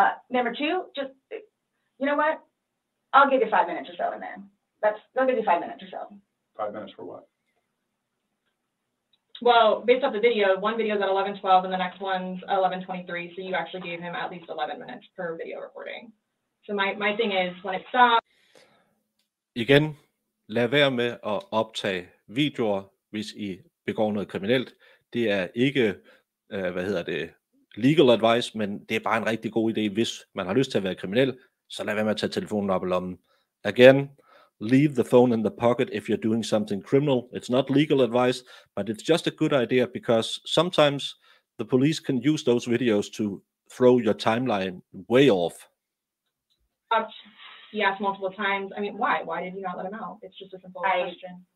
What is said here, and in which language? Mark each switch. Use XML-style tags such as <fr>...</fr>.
<en>Number two, just, you know what? I'll give you 5 minutes or so in there. They'll give you 5 minutes or so. 5 minutes for what? Well, based off the video, one video is at 11:12 and the next one's 11:23. So you actually gave him at least 11 minutes per video recording. So my thing is, when it stops.</en> <da>Igen, lad være med at optage videoer, hvis I begår noget kriminelt. Det er ikke,</da> <en>legal advice,</en> <da>men det er bare en rigtig god idé, hvis man har lyst til at være kriminel, så lad være med at tage telefonen op i lommen.</da> <en>Again, leave the phone in the pocket if you're doing something criminal. It's not legal advice, but it's just a good idea because sometimes the police can use those videos to throw your timeline way off. He asked multiple times. I mean, why? Why did you not let him out? It's just a simple question.</en>